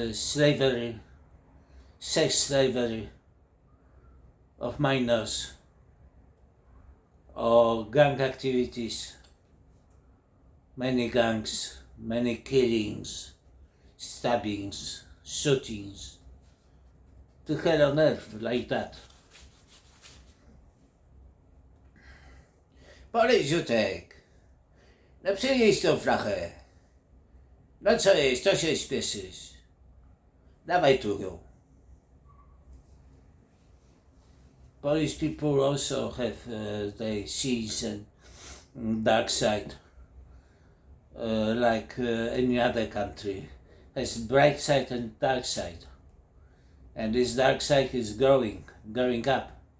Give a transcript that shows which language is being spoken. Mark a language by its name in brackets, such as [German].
[English] Slavery, sex slavery of minors, or gang activities, many gangs, many killings, stabbings, shootings, to hell on earth, like that. [Polish] Podejdź, Ziutek, no przynieś tą flachę. No co jest, co się śpieszysz? Dawaj tu ją. [English] Polish people also have their seas and dark side, like any other country. Has bright side and dark side. And this dark side is growing up.